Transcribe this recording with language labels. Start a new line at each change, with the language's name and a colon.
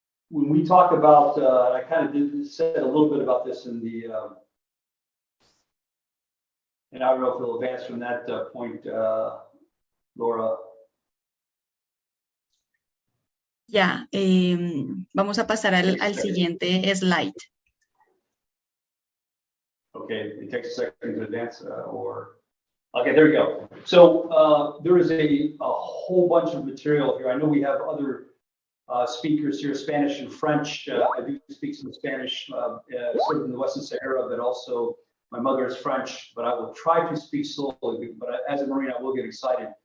English: When we talk about, I kind of said a little bit about this in the, and I don't know if it'll advance from that point, Laura.
Spanish: Ya, vamos a pasar al siguiente slide.
English: Okay, it takes a second to advance, okay, there we go. So there is a whole bunch of material here. I know we have other speakers here, Spanish and French. I do speak some Spanish, sort of in the Western Sahara, but also my mother is French, but I will try to speak slowly, but as a Marine, I will get excited.